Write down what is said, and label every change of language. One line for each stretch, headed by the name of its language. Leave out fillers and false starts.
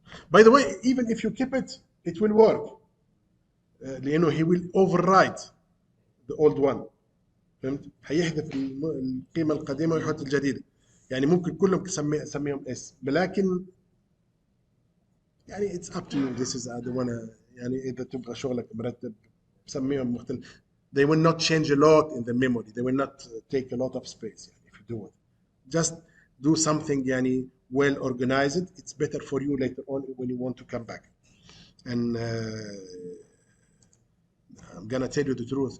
English: By the way, even if you keep it, it will work.
Arabic: لأنه
English: he will overwrite the old one.
Arabic: فهمت؟ هيحذف القيمة القديمة ويحط الجديدة. يعني ممكن كلهم تسميهم اس، ولكن يعني
English: it's up to you. This is I don't wanna
Arabic: يعني إذا تبغى شغلك مرتب سميهم مختلف.
English: They will not change a lot in the memory. They will not take a lot of space. يعني if you do it, just do something يعني well organized. It's better for you later on when you want to come back. And I'm gonna tell you the truth.